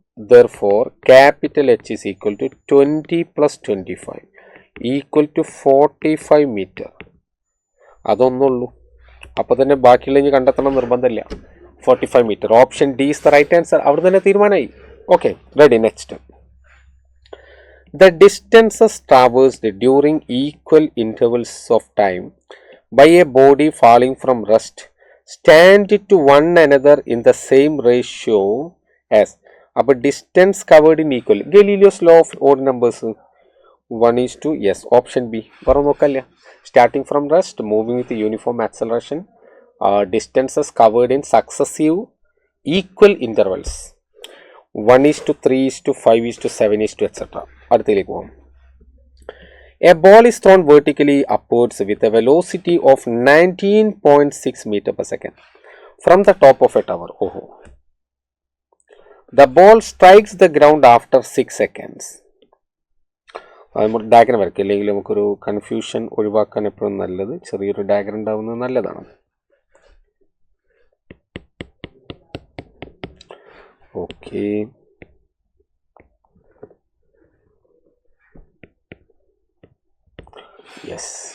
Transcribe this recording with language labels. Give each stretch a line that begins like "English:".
English: Therefore capital H is equal to 20 plus 25 equal to 45 meter.
Malayalam: അതൊന്നുള്ളൂ. അപ്പോൾ തന്നെ ബാക്കിയുള്ള ഇനി കണ്ടെത്തണം നിർബന്ധമില്ല.
English: 45 metre. Option D is the right answer.
Malayalam: അവിടെ തന്നെ തീരുമാനമായി.
English: Okay, ready. Next. The distances traversed during equal intervals of time by a body falling from rest stand to one another in the same ratio as. അപ്പോൾ distance covered in equal. Galileo's law of odd numbers 1:, yes, option B.
Malayalam: വേറെ നോക്കല്ല.
English: Starting from rest, moving with uniform acceleration, distances covered in successive equal intervals 1:3:5:7 etc.
Malayalam: അടുത്തതിലേക്ക് പോകാം.
English: A ball is thrown vertically upwards with a velocity of 19.6 meter per second from the top of a tower. The ball strikes the ground after 6 seconds.
Malayalam: Diagram വരയ്ക്കുക, അല്ലെങ്കിൽ നമുക്കൊരു confusion ഒഴിവാക്കാൻ എപ്പോഴും നല്ലത് ചെറിയൊരു diagram ഉണ്ടാവുന്നത് നല്ലതാണ്. Okay, yes.